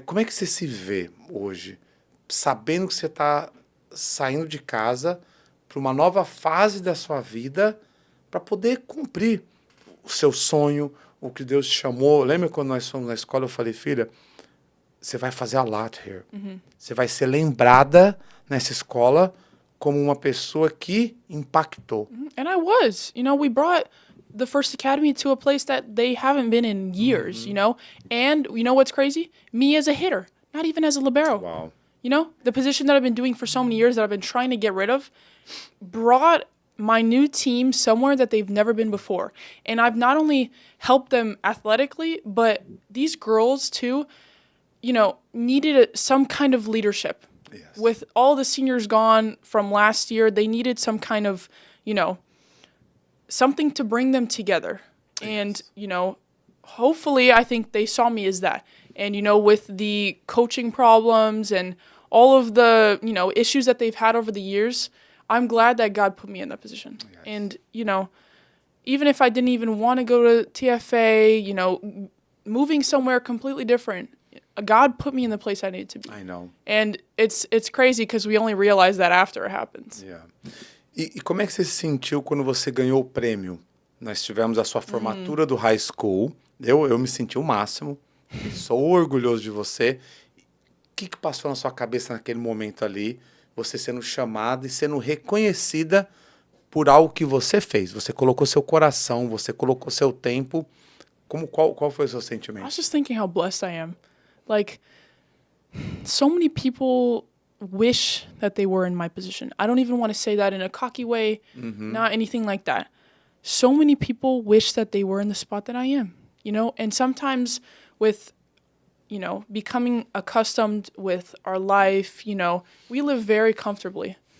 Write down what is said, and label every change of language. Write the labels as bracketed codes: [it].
[pt] Como é que você se vê hoje? Sabendo que você está saindo de casa para uma nova fase da sua vida para poder cumprir o seu sonho, o que Deus te chamou. Lembra quando nós fomos na escola, eu falei, filha, você vai fazer [en] a lot here. [pt] Você vai ser lembrada nessa escola como uma pessoa que impactou. [en] And I was. We brought the First Academy to a place that they haven't been in years, And what's crazy? Me as a hitter, not even as a libero. Wow. The position that I've been doing for so many years that I've been trying to get rid of brought my new team somewhere that they've never been before. And I've not only helped them athletically, but these girls too, needed some kind of leadership. Yes. With all the seniors gone from last year, they needed some kind of, something to bring them together. Yes. And, hopefully I think they saw me as that. And, with the coaching problems and all of the, issues that they've had over the years, I'm glad that God put me in that position. Yes. And, even if I didn't even want to go to TFA, moving somewhere completely different, God put me in the place I needed to be. I know. And it's crazy because we only realize that after it happens. Yeah. [pt] E como é que você se sentiu quando você ganhou o prêmio? Nós tivemos a sua formatura do high school. Eu me senti o máximo. Sou orgulhoso de você. O que passou na sua cabeça naquele momento ali? Você sendo chamada e sendo reconhecida por algo que você fez. Você colocou seu coração, você colocou seu tempo. Qual foi o seu sentimento? [en] I was just thinking how blessed I am. Like, so many people wish that they were in my position. I don't even want to say that in a cocky way, not anything like that. So many people wish that they were in the spot that I am, And sometimes with, becoming accustomed with our life, we live very comfortably.